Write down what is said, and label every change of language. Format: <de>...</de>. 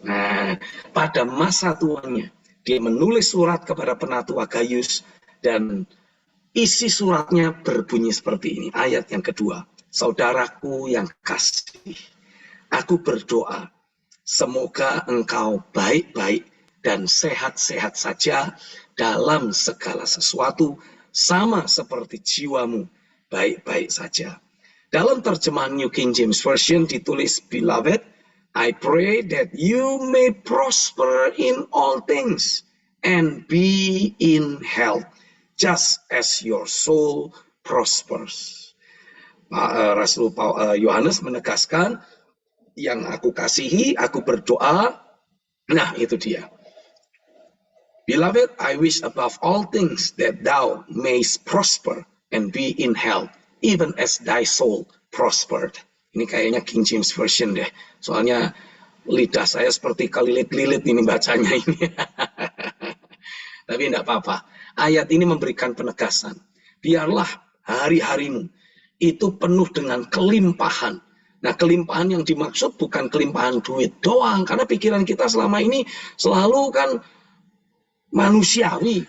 <id>Nah, pada masa tuanya, dia menulis surat kepada penatua Gaius dan isi suratnya berbunyi seperti ini. Ayat yang kedua. Saudaraku yang kasih, aku berdoa semoga engkau baik-baik dan sehat-sehat saja dalam segala sesuatu, sama seperti jiwamu baik-baik saja. Dalam terjemahan New King James Version ditulis,</id> <en>Beloved, I pray that you may prosper in all things and be in health, just as your soul prospers.</en> <id>Rasul Yohanes menegaskan, yang aku kasihi, aku berdoa. Nah, itu dia.</id> <en>Beloved, I wish above all things that thou mayst prosper and be in health, even as thy soul prospered.</en> <id>Ini kayaknya King James Version deh. Soalnya lidah saya seperti kelilit-lilit ini bacanya ini. Tapi tidak apa-apa. Ayat ini memberikan penegasan. Biarlah hari-harimu itu penuh dengan kelimpahan Nah, kelimpahan yang dimaksud bukan kelimpahan duit doang, karena pikiran kita selama ini selalu kan manusiawi.</id>